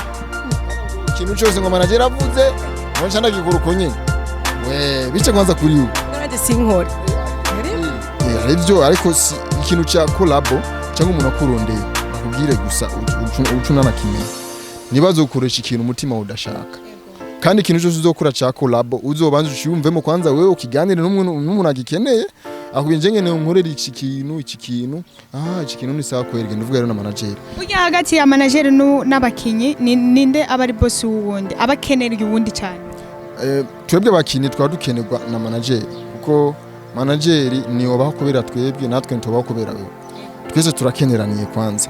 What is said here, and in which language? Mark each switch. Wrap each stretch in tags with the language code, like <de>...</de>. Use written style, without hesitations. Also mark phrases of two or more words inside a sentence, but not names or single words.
<rn>ikintu cyose ngo manager avuze nje ndagikora uko nyine we bice kwanza kuri ubu naraje sinkore aribyo ariko ikintu cya collabo cyangwa umuntu akurondeye nakubwire gusa ucunana kimwe nibazo ukoresha ikintu umutima udashaka kandi ikintu cyose uzokora cya collabo uzobanza ucyumvemo kwanza wewe ukiganire n'umuntu agikeneye akubinje ngene nkorera iki kintu ni sawa kwerege ndavuga rero na manager ujya hagati ya manager n'abakinyi ninde abari boss wundi abakenerwa uwundi cyane twebwe abakinyi twadukenerwa na manager kuko manager ni wabaho kubera twebwe natwe ntubaho kubera wewe twese turakeneraniye kwanza</rn>